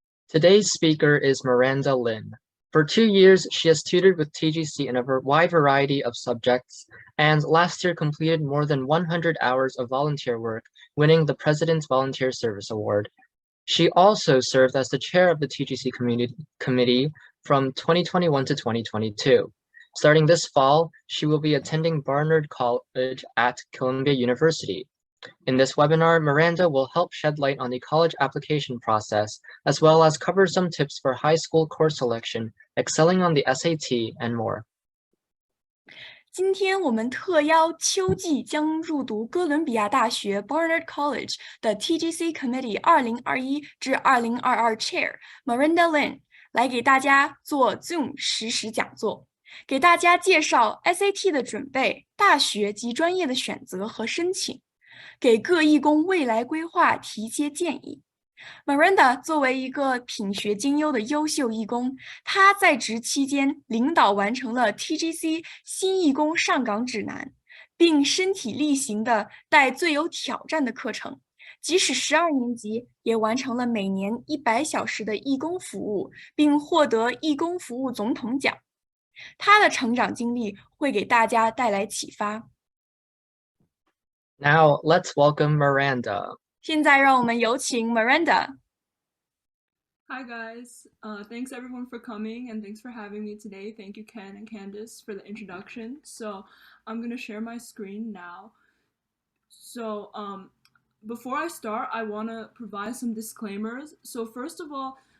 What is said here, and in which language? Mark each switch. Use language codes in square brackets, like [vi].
[en] Today's speaker is Miranda Lin. For 2 years, she has tutored with TGC in a wide variety of subjects, and last year completed more than 100 hours of volunteer work, winning the President's Volunteer Service Award. She also served as the chair of the TGC committee from 2021 to 2022. Starting this fall, she will be attending Barnard College at Columbia University. In this webinar, Miranda will help shed light on the college application process, as well as cover some tips for high school course selection, excelling on the SAT, and more. [zh] 今天我们特邀秋季将入读哥伦比亚大学 Barnard College 的 TGC Committee 2021至2022 Chair Miranda Lin 来给大家做 Zoom 实时讲座，给大家介绍 SAT 的准备、大学及专业的选择和申请，给各义工未来规划提些建议。 Miranda 作为一个品学兼优的优秀义工，她在职期间领导完成了 TGC 新义工上岗指南，并身体力行地带最有挑战的课程，即使12年级也完成了每年100小时的义工服务，并获得义工服务总统奖。她的成长经历会给大家带来启发。 [en] Now, let's welcome Miranda. [zh] 现在让我们有请 Miranda. [en] Hi guys, thanks everyone for coming and thanks for having me today. Thank you Ken and Candice for the introduction. So I'm going to share my screen now. So before I start, I want to provide some disclaimers. So first of all,